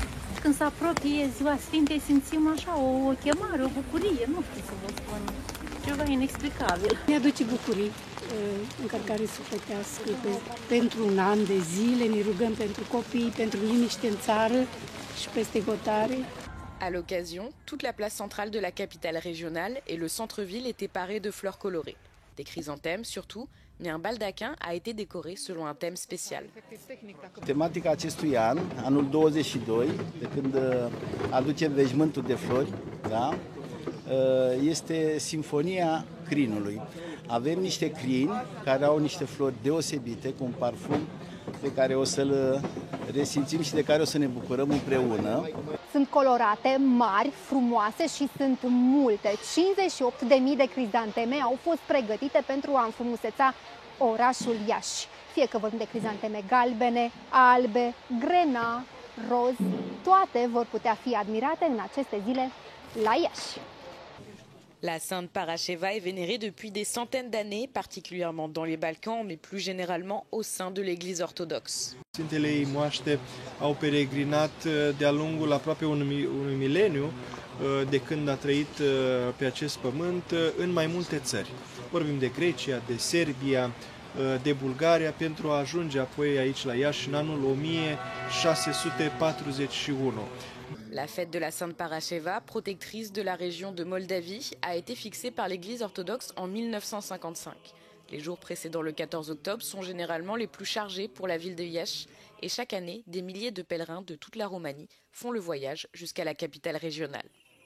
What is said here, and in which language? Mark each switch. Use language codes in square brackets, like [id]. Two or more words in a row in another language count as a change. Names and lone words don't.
[ro] Când se apropie Ziua Sfintei, simțim așa o chemare, o bucurie, nu știu să vă spun, ceva inexplicabil. Mi-aduce bucurii. încărcare sufletească pentru un an de zile. Ne rugăm pentru copii, pentru liniște în țară și peste hotare. [fr] À l'occasion, toute la place centrale de la capitale régionale et le centre-ville étaient parés de fleurs colorées. Des chrysanthèmes surtout, mais un baldaquin a été décoré selon un thème spécial. [ro] Tematica acestui an, anul 22, de când aducem veșmântul de flori, da? Este Sinfonia Crinului. Avem niște crini care au niște flori deosebite, cu un parfum pe care o să-l resimțim și de care o să ne bucurăm împreună. Sunt colorate, mari, frumoase și sunt multe. 58.000 de crizanteme au fost pregătite pentru a înfrumuseța orașul Iași. Fie că vorbim de crizanteme galbene, albe, grena, roz, toate vor putea fi admirate în aceste zile la Iași. [fr] La Sainte Parasheva est vénérée depuis des centaines d'années, particulièrement dans les Balkans, mais plus généralement au sein de l'Église orthodoxe. [ro] Sfintele ei moaște au peregrinat de-a lungul aproape unui mileniu de când a trăit pe acest pământ în mai multe țări. Vorbim de Grecia, de Serbia, de Bulgaria, pentru a ajunge apoi aici la Iași în anul 1641. [fr] La fête de la Sainte Parasheva, protectrice de la région de Moldavie, a été fixée par l'Église orthodoxe en 1955. Les jours précédant le 14 octobre sont généralement les plus chargés pour la ville de Iași et chaque année, des milliers de pèlerins de toute la Roumanie font le voyage jusqu'à la capitale régionale.